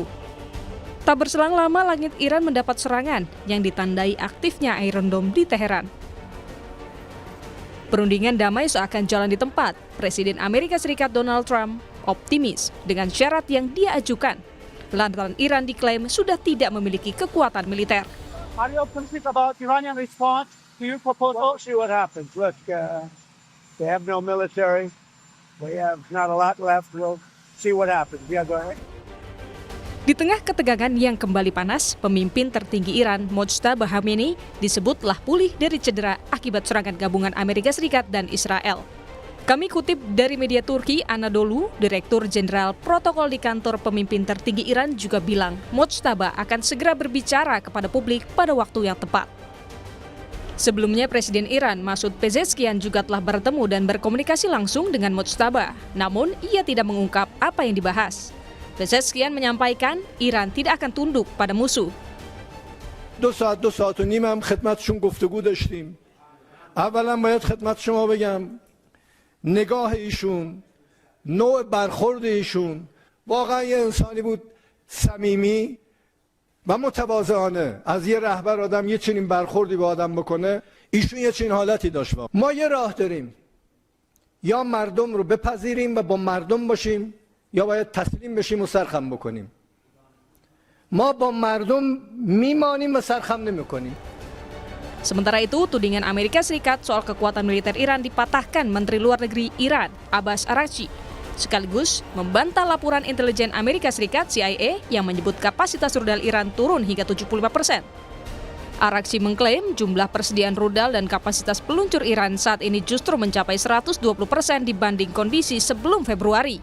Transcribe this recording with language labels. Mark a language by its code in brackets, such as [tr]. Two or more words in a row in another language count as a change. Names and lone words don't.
[id] Tak berselang lama langit Iran mendapat serangan yang ditandai aktifnya Iron Dome di Teheran. Perundingan damai seakan jalan di tempat. Presiden Amerika Serikat Donald Trump optimis dengan syarat yang dia ajukan. Lantaran Iran diklaim sudah tidak memiliki kekuatan militer. [en] Are you optimistic about Iranian response to your proposal? See what happens. Look, they have no military. We have not a lot left. We'll see what happens. Yeah, go ahead. [id] Di tengah ketegangan yang kembali panas, pemimpin tertinggi Iran, Mojtaba Khamenei, disebut telah pulih dari cedera akibat serangan gabungan Amerika Serikat dan Israel. Kami kutip dari media Turki Anadolu, Direktur Jenderal Protokol di kantor pemimpin tertinggi Iran juga bilang Mojtaba akan segera berbicara kepada publik pada waktu yang tepat. Sebelumnya Presiden Iran Masoud Pezeshkian juga telah bertemu dan berkomunikasi langsung dengan Mojtaba, namun ia tidak mengungkap apa yang dibahas. Pezeshkian menyampaikan Iran tidak akan tunduk pada musuh. [fa] 2 saat و نیم هم خدمتشون گفتگو داشتیم. اولا باید خدمت شما بگم نگاه ایشون، نوع برخورد ایشون واقعا یه انسانی بود صمیمی، و متواضعانه از یه رهبر آدم یه چنین برخوردی به آدم بکنه، ایشون یه چنین حالتی داشت. ما یه راه داریم، یا مردم رو بپذیریم و با مردم باشیم، یا باید تسلیم بشیم و سرخم بکنیم. ما با مردم میمانیم و سرخم نمیکنیم. [id] Sementara itu, tudingan Amerika Serikat soal kekuatan militer Iran dipatahkan Menteri Luar Negeri Iran, Abbas Araghchi, sekaligus membantah laporan intelijen Amerika Serikat CIA yang menyebut kapasitas rudal Iran turun hingga 75%. Araghchi mengklaim jumlah persediaan rudal dan kapasitas peluncur Iran saat ini justru mencapai 120% dibanding kondisi sebelum Februari.